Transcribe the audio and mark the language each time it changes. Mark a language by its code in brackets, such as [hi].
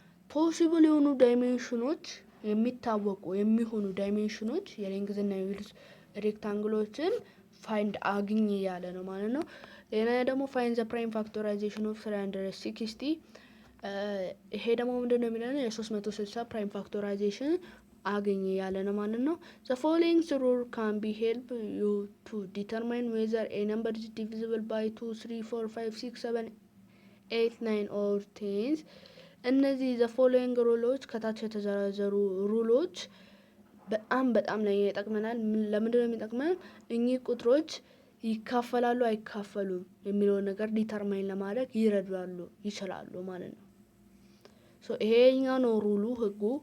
[am] ፖሲብል የሆኑ ዳይሜንሽኖች የሚታወቁ የሚሆኑ ዳይሜንሽኖች የሌንግዝና የዊድዝ ሬክታንግሎችን ፋይንድ አግኝ ያለ ነው ማለት ነው። ሌላ ደግሞ [en] find the prime factorization of 360. [am] ይሄ ደግሞ ምንድነው የሚለው የ360 ፕራይም ፋክቶራይዜሽን አገኘ ያለ ነው ማለት ነው። [en] the following rule can be help you to determine whether a number is divisible by 2 3 4 5 6 7 8 9 or 10. [am] እነዚህ [en] the following rules [am] ከታች የተዘረዘሩ ሩሎች በጣም ላይ ይጠቅመናል። ለምንድን ነው የሚጠቅመን? እኚህ ቁጥሮች ይካፈላሉ አይካፈሉም የሚለውን ነገር ዲተርማይን ለማድረግ ይችላሉ ማለት ነው። ሶ ይሄኛው ነው ሩሉ ህጉ።